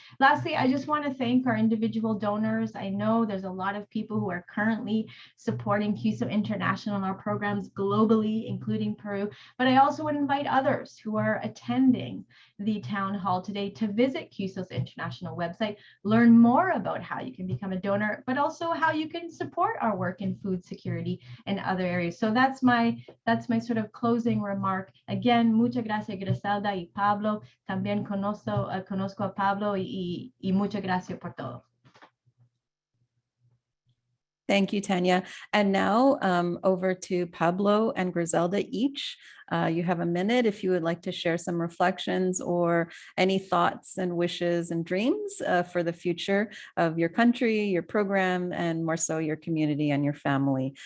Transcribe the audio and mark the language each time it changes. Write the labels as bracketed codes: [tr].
[en] Lastly, I just want to thank our individual donors. I know there's a lot of people who are currently supporting Cuso International and our programs globally, including Peru, but I also would invite others who are attending the town hall today to visit Cuso's International website, learn more about how you can become a donor, but also how you can support our work in food security and other areas. So that's my sort of closing remark. Again, [es] muchas gracias, Griselda y Pablo. También conozco a Pablo y muchas gracias por todo. [en] Thank you, Tanya. And now over to Pablo and Griselda each. You have a minute if you would like to share some reflections or any thoughts and wishes and dreams for the future of your country, your program, and more so your community and your family.